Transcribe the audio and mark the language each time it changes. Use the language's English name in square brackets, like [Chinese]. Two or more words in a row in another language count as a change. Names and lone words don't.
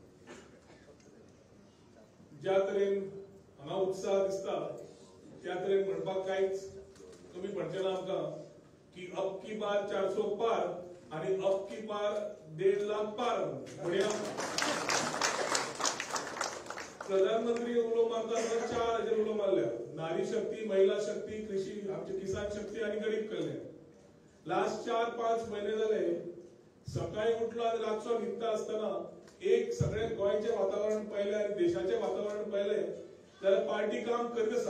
[Konkani] ज्या तरेन हांगा उत्साह दिसता त्या तरेन म्हणपाक कांयच कमी पडचें ना आमकां की [Hindi] अब की बार 400 पार [Konkani] आणि [Hindi] अब की बार 1.5 लाख पार [Konkani] म्हणया. प्रधानमंत्री उलो मारता 4 हेजेर उलो मारल्या. नारी शक्ती, महिला शक्ती, कृषी, आमचे किसान शक्ती आणि गरीब कल्याण. लास्ट 4-5 महिने झाले सकाळी उठलो आणि रातचो न्हिदता असताना एक सगळे गोंयचे वातावरण पळयलें आणि देशाचे वातावरण पळयलें जाल्यार पार्टी काम करीत आसा.